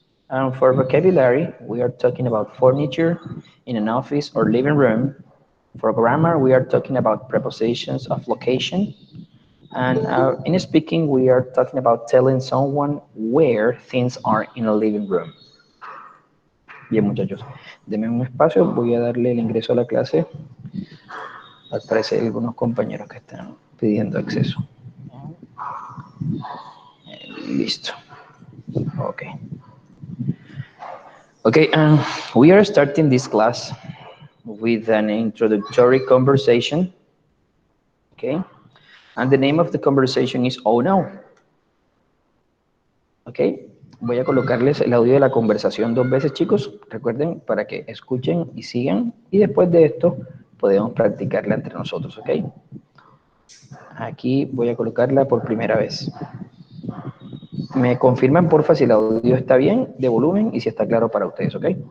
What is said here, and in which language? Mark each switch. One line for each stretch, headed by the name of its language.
English: And for vocabulary, we are talking about furniture in an office or living room. For grammar, we are talking about prepositions of location. And in speaking, we are talking about telling someone where things are in a living room.
Spanish: Bien, muchachos, denme un espacio, voy a darle el ingreso a la clase. Al parecer, hay algunos compañeros que están pidiendo acceso. Listo. Okay.
English: Okay, we are starting this class with an introductory conversation. Okay, and the name of the conversation is Oh No.
Spanish: Okay, voy a colocarles el audio de la conversación 2 veces, chicos. Recuerden, para que escuchen y sigan. Y después de esto, podemos practicarla entre nosotros, ¿ok? Aquí voy a colocarla por primera vez. Me confirman, porfa, si el audio está bien, de volumen, y si está claro para ustedes, ¿ok?